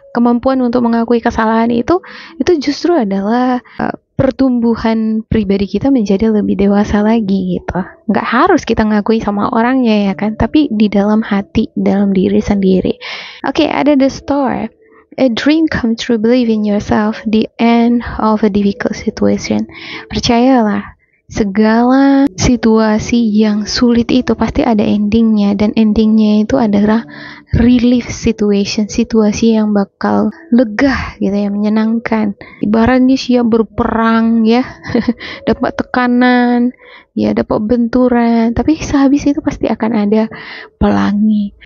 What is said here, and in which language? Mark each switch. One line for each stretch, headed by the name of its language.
Indonesian: Kemampuan untuk mengakui kesalahan itu justru adalah pertumbuhan pribadi kita menjadi lebih dewasa lagi gitu. Nggak harus kita ngakui sama orangnya ya kan, tapi di dalam hati, dalam diri sendiri. Oke, ada
English: the story. A dream come true, believe in yourself, the end of a difficult situation.
Indonesian: Percayalah, segala situasi yang sulit itu pasti ada endingnya, dan endingnya itu adalah
English: relief situation,
Indonesian: situasi yang bakal lega gitu ya, menyenangkan. Ibaratnya siap berperang ya, dapat tekanan, ya dapat benturan, tapi sehabis itu pasti akan ada pelangi.